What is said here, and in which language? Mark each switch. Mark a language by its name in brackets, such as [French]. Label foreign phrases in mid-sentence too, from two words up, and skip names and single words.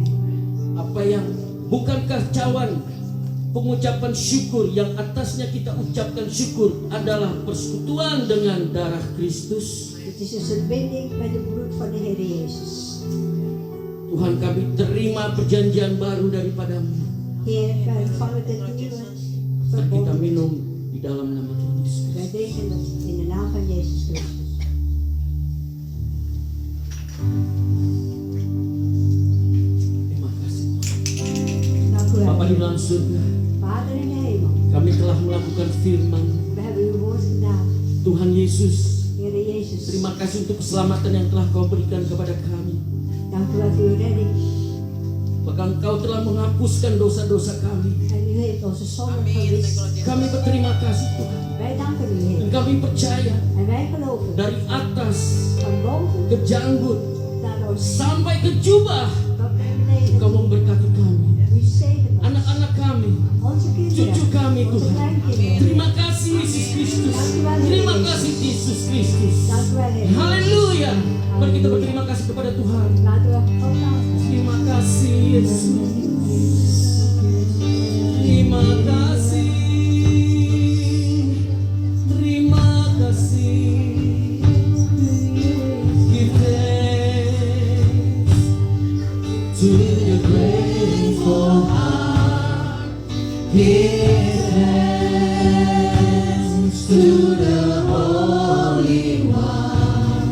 [Indonesian] Apa yang bukankah cawan pengucapan syukur yang atasnya kita ucapkan syukur adalah persekutuan dengan darah Kristus? [Dutch] Het is een verbinding met het bloed van de Heer Jezus. [Indonesian] Tuhan, kami terima perjanjian baru daripadamu. [Dutch] Heer, wij ontvangen dit nieuwe [Indonesian] Dan kita [Dutch] verbond. [Indonesian] minum di dalam nama Tuhan Yesus. [Dutch] Wij drinken het in de naam van Jezus Christus. [Indonesian] Terima kasih [Dutch] Dank u [Indonesian] Bapa di [Dutch] wel. [Indonesian] dalam surga, [Dutch] Vader in de hemel, [Indonesian] kami telah melakukan firman [Dutch] we hebben uw woord gedaan. [Indonesian] Tuhan Yesus. [Dutch] Heer Jezus, [Indonesian] Terima kasih untuk keselamatan yang telah kau berikan kepada kami. [Dutch] dank u wel voor uw redding. [Indonesian] Bahkan kau telah menghapuskan dosa-dosa kami. [Dutch] En u heeft onze zonde verwist. [Indonesian] Kami berterima kasih Tuhan. [Dutch] Wij danken u, [Indonesian] Dan [Dutch] Heer. [Indonesian] kami percaya [Dutch] En wij geloven [Indonesian] dari atas [Dutch] van boven [Indonesian] ke janggut [Dutch] naar ons [Indonesian] sampai ke jubah [Dutch] tot naar beneden. [Indonesian] kau memberkati kami, [Dutch] U zegent ons, [Indonesian] anak-anak kami, [Dutch] onze kinderen, [Indonesian] cucu kami [Dutch] onze [Indonesian] Tuhan. [Dutch] kleinkinderen. [Indonesian] Terima kasih Yesus Kristus. Terima kasih Yesus Kristus. [Dutch] Dank u wel, Heer. [Indonesian] Haleluya. Mari kita berterima kasih kepada Tuhan. [Dutch] Laten we God danken. [Indonesian] Terima kasih Yesus. Terima kasih. Terima kasih. [English] Give thanks to the grateful heart. Give thanks to the Holy One.